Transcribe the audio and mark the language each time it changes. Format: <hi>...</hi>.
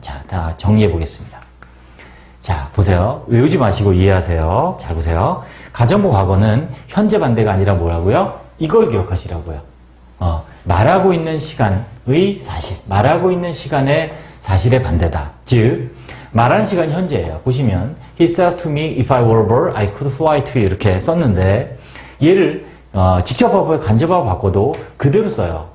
<ko>자, 다 정리해 보겠습니다. 자, 보세요. 외우지 마시고 이해하세요. 잘 보세요. 가정법 과거는 현재 반대가 아니라 뭐라고요? 이걸 기억하시라고요. 말하고 있는 시간의 사실. 말하고 있는 시간의 사실의 반대다. 즉, 말하는 시간이 현재예요. 보시면</ko> <en>He says to me, if I were a bird, I could fly to you.</en> <ko>이렇게 썼는데, 얘를 직접화법에 간접화법 바꿔도 그대로 써요.</ko>